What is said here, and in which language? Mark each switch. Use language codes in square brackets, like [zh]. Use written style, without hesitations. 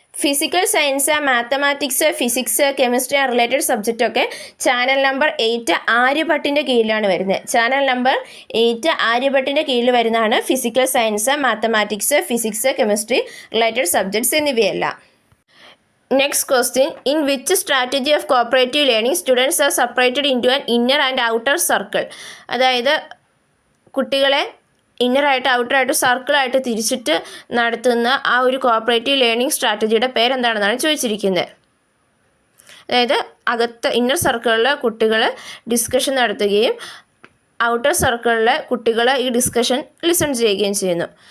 [ml] Physical science, mathematics, physics, chemistry related subject ഒക്കെ channel number 8 ആര്യഭട്ടിൻ്റെ കീഴിലാണ് വരുന്നത്. ചാനൽ നമ്പർ 8 ആര്യഭട്ടിൻ്റെ കീഴിൽ വരുന്നതാണ് physical science, mathematics, physics, chemistry related subjects എന്നിവയെല്ലാം. [en] Next question, in which strategy of cooperative learning students are separated into an inner and outer circle? [ml] അതായത് കുട്ടികളെ ഇന്നറായിട്ട് ഔട്ടറായിട്ട് സർക്കിളായിട്ട് തിരിച്ചിട്ട് നടത്തുന്ന ആ ഒരു കോപ്പറേറ്റീവ് ലേണിംഗ് സ്ട്രാറ്റജിയുടെ പേരെന്താണെന്നാണ് ചോദിച്ചിരിക്കുന്നത്. അതായത് ഇന്നർ സർക്കിളിൽ കുട്ടികൾ ഡിസ്കഷൻ നടത്തുകയും ഔട്ടർ സർക്കിളിലെ കുട്ടികൾ ഈ ഡിസ്കഷൻ ലിസൺ ചെയ്യുകയും ചെയ്യുന്നു.